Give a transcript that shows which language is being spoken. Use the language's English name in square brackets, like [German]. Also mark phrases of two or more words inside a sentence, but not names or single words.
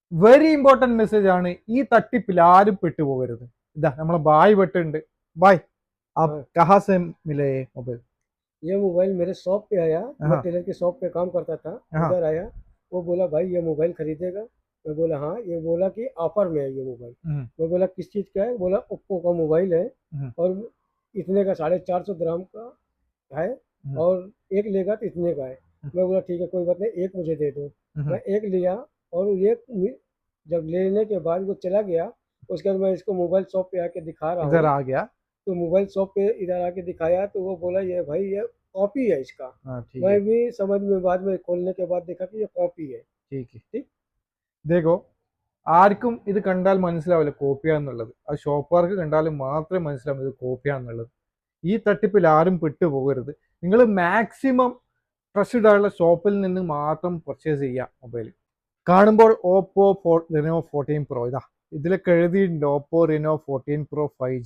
[English] very important message [Malayalam] ആണ്. ഈ തട്ടിപ്പിൽ ആരും പെട്ടുപോകരുത്. ഇതാ നമ്മളെ ബായ് വെട്ടുണ്ട്. ബായ്, [Hindi] आप हाँ, कहाँ से मिले ये मोबाइल? ये मोबाइल मेरे शॉप पे आया। मैं हाँ टेलर की शॉप पे काम करता था। हाँ। उधर आया, वो बोला भाई ये मोबाइल खरीदेगा। मैं बोला हाँ। ये बोला कि ऑफर में है ये मोबाइल। हम्म, मैं बोला किस चीज़ का है? बोला ओप्पो का मोबाइल है हम्म, और इतने का 450 ग्राम का है हम्म, और एक लेगा तो इतने का है। मैं बोला ठीक है कोई बात नहीं, एक मुझे दे दो। हम्म। मैं एक लिया और जब लेने के बाद वो चला गया। उसके बाद मैं इसको मोबाइल शॉप पे आके दिखा रहा इधर हूँ। आ गया। तो मोबाइल शॉप पे इधर आके दिखाया तो वो बोला ये भाई ये कॉपी है इसका। हाँ ठीक मैं है, भी समझ में बाद में खोलने के बाद देखा कि ये कॉपी है। ठीक है। ठीक। देखो, [Malayalam] ആർക്കും ഇത് കണ്ടാൽ മനസ്സിലാവില്ല കോപ്പിയാന്നുള്ളത്. ആ ഷോപ്പുകാർക്ക് കണ്ടാലും മാത്രമേ മനസ്സിലാവൂ ഇത് കോപ്പിയാന്നുള്ളത്. ഈ തട്ടിപ്പിൽ ആരും പെട്ടുപോകരുത്. നിങ്ങൾ [English] maximum trusted [Malayalam] ആയുള്ള ഷോപ്പിൽ നിന്ന് മാത്രം പർച്ചേസ് ചെയ്യുക മൊബൈൽ. കാണുമ്പോൾ ഓപ്പോ റിനോ 14 പ്രോ, ഇതാ ഇതിലൊക്കെ എഴുതിയിട്ടുണ്ട് ഓപ്പോ റിനോ 14 പ്രോ 5G.